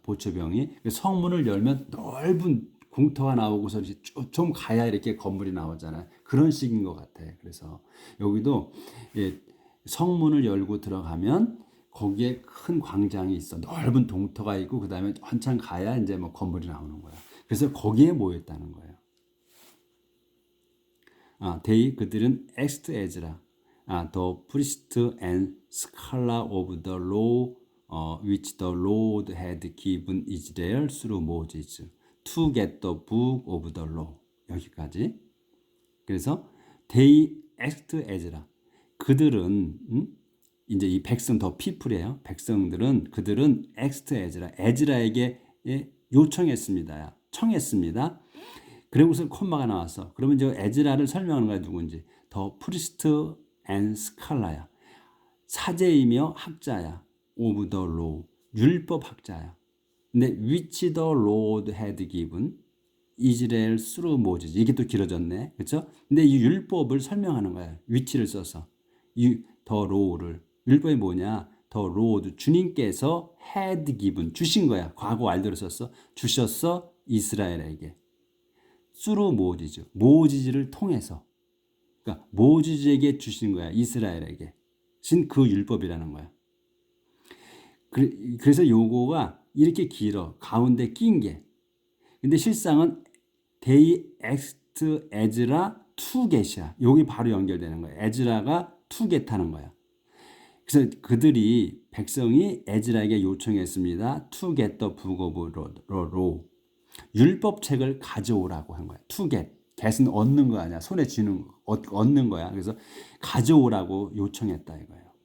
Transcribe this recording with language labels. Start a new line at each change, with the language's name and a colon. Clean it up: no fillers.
Korean: 보초병이 성문을 열면 넓은 공터가 나오고서 좀 가야 이렇게 건물이 나오잖아요. 그런 식인 것 같아. 그래서 여기도 성문을 열고 들어가면 거기에 큰 광장이 있어. 넓은 동터가 있고 그다음에 한참 가야 이제 뭐 건물이 나오는 거야. 그래서 거기에 모였다는 거예요. 그들은 엑스트
English: 에즈라, the priest and scholar of the law, which the Lord had given Israel through Moses, to get the book of the law.
Korean: 여기까지. 그래서
English: they asked Ezra.
Korean: 그들은 이제 이 백성 더 피플이에요. 그들은
English: asked Ezra.
Korean: 에즈라에게 요청했습니다. 청했습니다. 그리고서 콤마가 나왔어. 그러면 이제 에즈라를 설명하는 거야. 누군지.
English: 더 프리스트 앤 스칼라야.
Korean: 사제이며 학자야.
English: 오브 더 로우.
Korean: 율법 학자야. 근데
English: which the Lord had given 이스라엘 through Moses.
Korean: 이게 또 길어졌네. 그렇죠? 근데 이 율법을 설명하는 거야. which를 써서. 더 law를. 율법이 뭐냐? 더 Lord. 주님께서
English: had given.
Korean: 주신 거야. 과거 완료를 썼어. 주셨어. 이스라엘에게.
English: through Moses.
Korean: 모지즈를 통해서. 그러니까 모지즈에게 주신 거야. 이스라엘에게. 신 그 율법이라는 거야. 그래서 요거가 이렇게 길어. 가운데 낀 게. 근데 실상은
English: they asked Ezra to get이야.
Korean: 여기 바로 연결되는 거야. 에즈라가
English: to get
Korean: 하는 거야. 그래서 백성이 에즈라에게 요청했습니다.
English: to get the book of law.
Korean: 율법책을 가져오라고 한 거야.
English: to get.
Korean: get은 얻는 거 아니야. 손에 쥐는 얻는 거야. 그래서 가져오라고 요청했다 이거예요.